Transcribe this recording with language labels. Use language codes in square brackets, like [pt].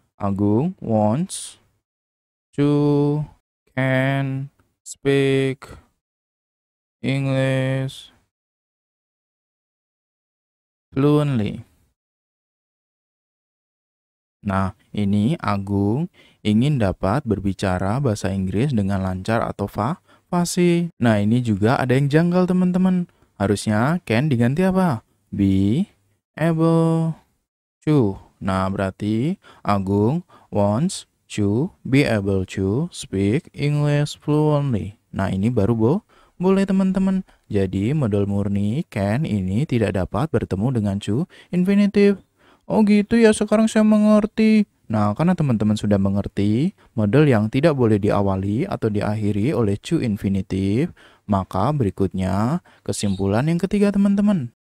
[en] Agung wants to can speak English fluently. [id] Nah, ini Agung ingin dapat berbicara bahasa Inggris dengan lancar atau fasih. Nah, ini juga ada yang janggal teman-teman. Harusnya can diganti apa? Be able to. Nah, berarti [en] Agung wants to be able to speak English fluently. [id] Nah, ini baru boleh teman-teman. Jadi, model murni can ini tidak dapat bertemu dengan to infinitive. Oh gitu ya, sekarang saya mengerti. Nah, karena teman-teman sudah mengerti model yang tidak boleh diawali atau diakhiri oleh to infinitive, maka berikutnya kesimpulan yang ketiga teman-teman.